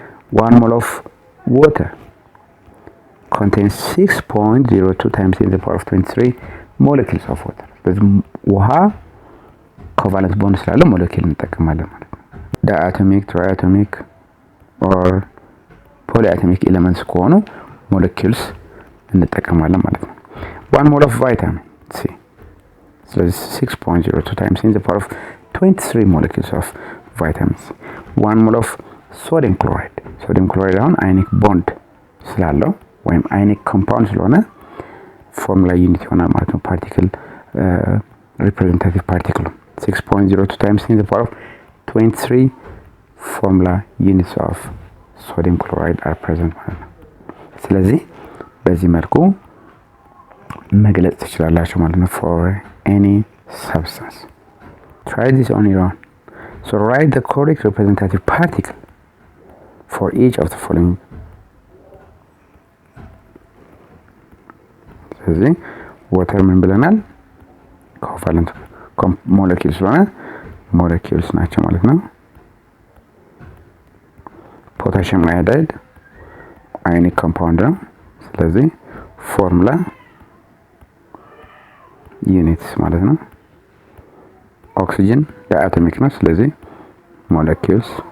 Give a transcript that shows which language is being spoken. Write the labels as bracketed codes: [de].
[en] 1 mole of water contains 6.02 times 10 to the power of 23 molecules of water. [am] ስለዚህ ውሃ ኮቫለንት ቦንድ ስላለው ሞለኪውል እንጠቀማለን ማለት ነው። ዳይአቶሚክ፣ ትራይአቶሚክ ኦር ፖሊአቶሚክ ኤሌመንትስ ከሆኑ ሞለኪውልስ እንጠቀማለን ማለት ነው። [en] 1 mole of vitamin C, [am] ስለዚህ [en] 6.02 times 10 to the power of 23 molecules of vitamin C. 1 mole of sodium chloride [am] አሁን አዮኒክ ቦንድ ስላለው ወይም አዮኒክ ኮምፓውንድ ስለሆነ ፎርሙላ ዩኒት ይሆናል ማለት ነው። [en] ፓርቲክል representative particle 6.02 times 10 to the power of 23 formula units of sodium chloride are present [am] ማለት ነው። ስለዚህ በዚህ መልኩ መግለጽ ትችላላችሁ ማለት ነው። [en] for any substance. Try this on your own. So write the correct representative particle for each of the following. [am] ስለዚህ water ምን ብለናል? ኮቫለንት ሞለኪውልስ ስለሆነ ሞለኪውልስ ናቸው ማለት ነው። ፖታሺየም አዮዳይድ አዮኒክ ኮምፓውንድ ነው። ስለዚህ ፎርሙላ ዩኒትስ ማለት ነው። ኦክሲጅን ዳይአቶሚክ ነው። ስለዚህ ሞለኪውልስ።